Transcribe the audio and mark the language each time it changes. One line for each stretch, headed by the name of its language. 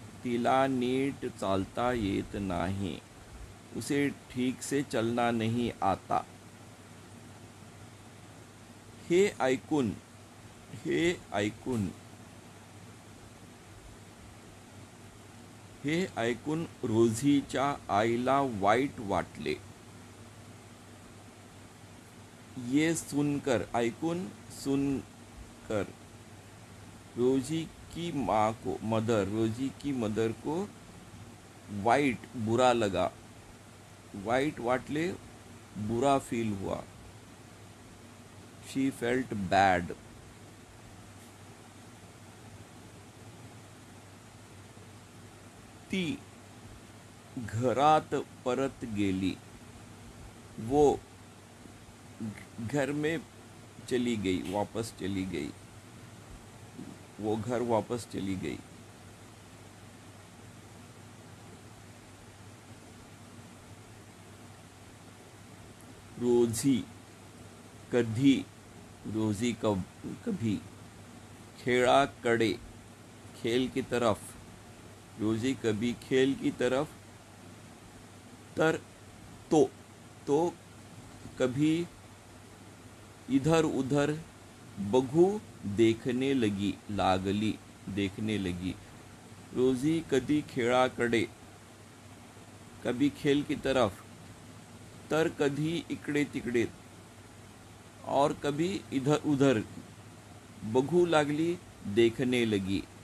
Marathi: तिला नीट चालता येत नाही.
Hindi: उसे ठीक से चलना नहीं आता.
Marathi: हे ऐकून, हे ऐकून, हे ऐकून रोजीच्या आईला वाईट वाटले.
Hindi: ये सुनकर,
Marathi: ऐकून,
Hindi: सुनकर, रोजी की माँ को, मदर, रोजी की मदर को वाइट, बुरा लगा.
Marathi: वाइट वाटले,
Hindi: बुरा फील हुआ.
English: She felt bad.
Marathi: ती घरात परत गेली.
Hindi: वो घर में चली गई, वापस चली गई. वो घर वापस चली गई. रोजी,
Marathi: कधी,
Hindi: रोजी कभी.
Marathi: खेळाकडे,
Hindi: खेल की तरफ. रोजी कभी खेल की तरफ
Marathi: तर तो
Hindi: कभी इधर उधर
Marathi: बघू
Hindi: देखने लगी।
Marathi: रोजी कधी खेळाकडे,
Hindi: कभी खेल की तरफ,
Marathi: तर कधी इकडे तिकडे,
Hindi: और कभी इधर उधर
Marathi: बघू लागली,
Hindi: देखने लगी।